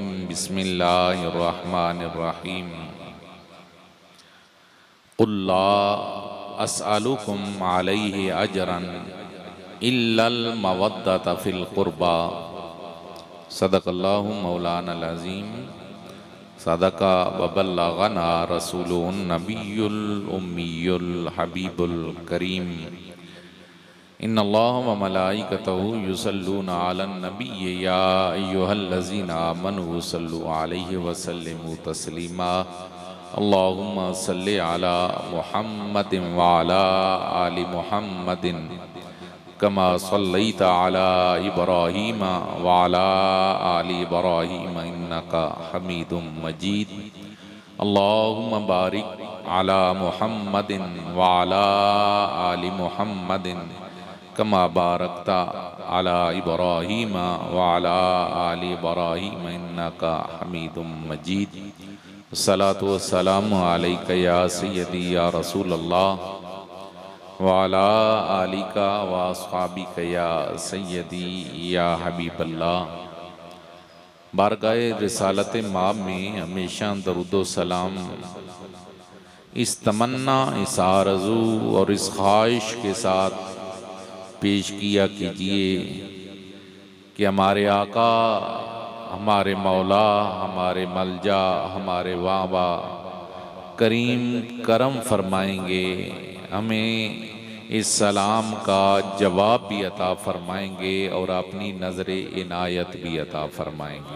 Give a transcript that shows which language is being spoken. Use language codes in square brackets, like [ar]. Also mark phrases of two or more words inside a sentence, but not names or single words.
[ar] بسم الله الرحمن الرحيم. قل لا أسألكم عليه أجرا إلا المودة في القربى. صدق الله مولانا العظيم. صدقة وبلغنا رسول النبي الأمي الحبيب الكريم. إن الله وملائكته يصلون على النبي يا أيها الذين آمنوا صلوا عليه وسلموا تسليما. اللهم صل على محمد وعلى آل محمد كما صليت على إبراهيم وعلى آل إبراهيم إنك حميد مجيد. اللهم بارك على محمد وعلى آل محمد كما باركت على إبراهيم وعلى آل إبراهيم إنك حميد مجيد. الصلاة والسلام عليك يا سيدي يا رسول الله وعلى آلك وأصحابك يا سيدي يا حبيب الله. [ur] بارگاہ رسالت مآب میں ہمیشہ درود و سلام اس تمنا، اس آرزو اور اس خواہش کے ساتھ پیش کیا کیجیے کہ ہمارے آقا، ہمارے مولا، ہمارے ملجا، ہمارے وابا کریم کرم فرمائیں گے، ہمیں اس سلام کا جواب بھی عطا فرمائیں گے اور اپنی نظر عنایت بھی عطا فرمائیں گے.